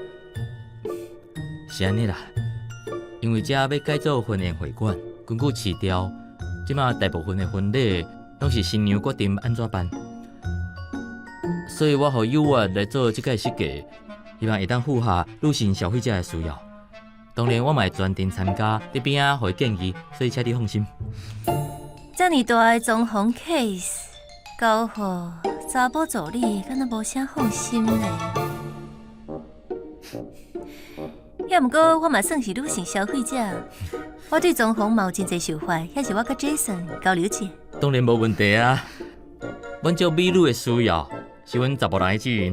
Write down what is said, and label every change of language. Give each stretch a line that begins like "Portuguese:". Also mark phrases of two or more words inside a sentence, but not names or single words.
Min Nan Chinese: 是安尼啦，因为遮要改造婚宴会馆，根据市调，即马大部分的婚礼拢是新娘决定安怎办，所以我互友啊来做即个设计，希望会当符合女性消费者的需要。当然我嘛会专程参加，你边仔互伊建议，所以请你放心。遮尔大的装潢 case，交互查甫助理，敢若无啥放心咧。也毋过我嘛算是女性消费者，我对装潢嘛有真侪想法，也是我甲 Jason 交流者。当然无问题啊。阮照美女的需要，是阮查甫人的责任。